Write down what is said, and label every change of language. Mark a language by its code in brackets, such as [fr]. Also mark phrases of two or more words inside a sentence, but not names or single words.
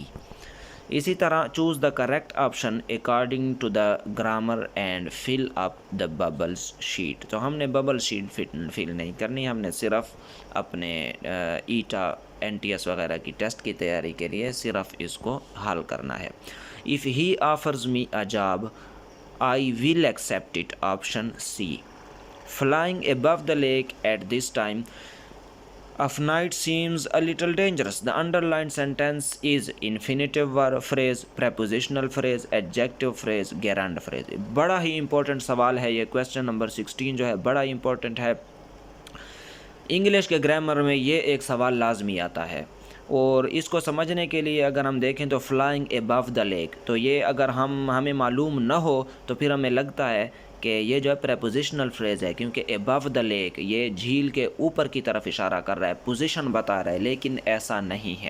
[hi] इसी तरह [en] choose the correct option according to the grammar and fill up the bubbles sheet. [hi] तो हमने [en] bubble sheet fill [hi] नहीं करनी, हमने सिर्फ अपने ईटा, NTS वगैरह की टेस्ट की तैयारी के लिए सिर्फ इसको हल करना है। [en] If he offers me a job I will accept it option C. Flying above the lake at this time of night seems a little dangerous. The underlined sentence is infinitive verb phrase, prepositional phrase, adjective phrase, gerund phrase। [hi] बड़ा ही important सवाल है ये। [en] question number [hi] 16 जो है बड़ा ही important है। इंग्लिश के ग्रामर में ये एक सवाल लाजमी आता है और इसको समझने के लिए अगर हम देखें तो [en] flying above the lake, [hi] तो ये अगर हमें मालूम न हो तो फिर हमें लगता है कि ये जो है [en] prepositional phrase [hi] है, क्योंकि [en] above the lake [hi] ये झील के ऊपर की तरफ इशारा कर रहा है, पोजीशन बता रहा है, लेकिन ऐसा नहीं है।